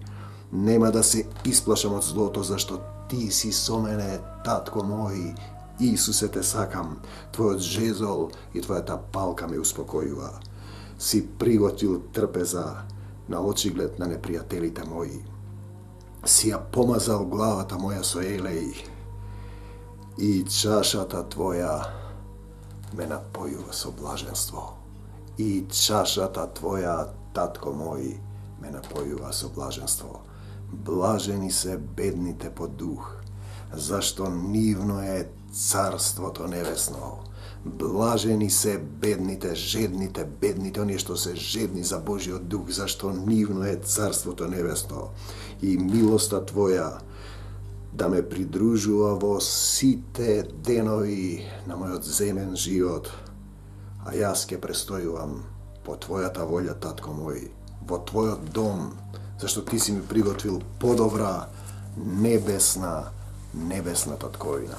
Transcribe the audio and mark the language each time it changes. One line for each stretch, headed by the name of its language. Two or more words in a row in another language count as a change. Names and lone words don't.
Macedonian: Нема да се исплашам од злото, зашто ти си со мене, татко мој. Исусе, те сакам, твојот жезол и твојата палка ме успокојува. Си приготвил трпеза на очиглед на непријателите мои. Си ја помазал главата моја со елеј I čašata Tvoja me napojuva so blaženstvo. I čašata Tvoja, Tatko moj, me napojuva so blaženstvo. Blaženi se bedните по дух, zašto nivno je carството небесно. Блажени се бедните, жедните, бедните, оние што се жедни за Божиот дух, зашто нивно е царството небесно. И милоста Твоја да ме придружува во сите денови на мојот земен живот, а јас ке престојувам по Твојата волја, Татко мој, во Твојот дом, зашто Ти си ми приготвил подобра, небесна татковина.